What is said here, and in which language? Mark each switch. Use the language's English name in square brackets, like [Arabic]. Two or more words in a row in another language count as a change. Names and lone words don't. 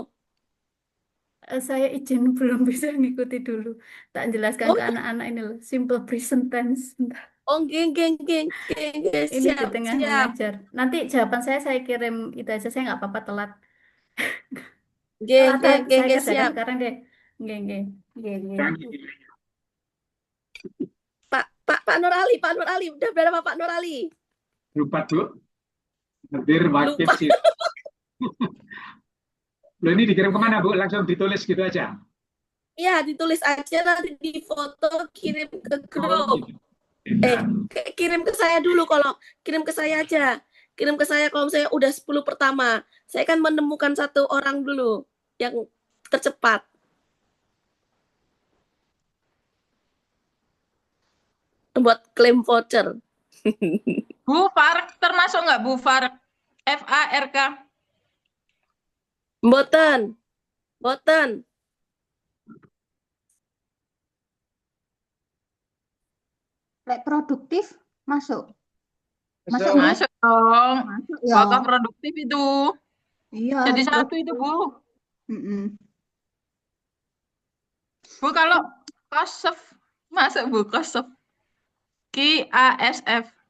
[Indonesian] Saya izin belum bisa ngikuti dulu. Tak jelaskan Oh, ke anak-anak ini loh. [English] Simple present tense. [Indonesian] geng, Ini di siap, tengah siap. mengajar. Nanti jawaban saya kirim itu aja. Saya nggak apa-apa telat. Geng, Atau saya kerjakan siap. sekarang deh. [Javanese] Nggih, nggih. Nggih, nggih. [Indonesian] Pak Nur Ali, udah berapa Pak Nur Ali? lupa Bu. Hadir wakil Lupa. sih. Loh, ini dikirim kemana Bu? Langsung ditulis gitu aja. Iya, ditulis aja nanti di foto kirim ke Oh, grup. gitu. Kirim ke saya dulu kirim ke saya aja. Kirim ke saya kalau saya udah 10 pertama. Saya kan menemukan satu orang dulu yang tercepat. Buat klaim voucher. Bu Fark termasuk nggak Bu Fark? FARK. Boten. Lek produktif masuk. Masuk. Masuk. Masuk dong. Masuk ya. Foto produktif itu. Iya. Jadi harus satu itu Bu. Mm-mm. Bu kalau KOSF masuk Bu KOSF. KASF.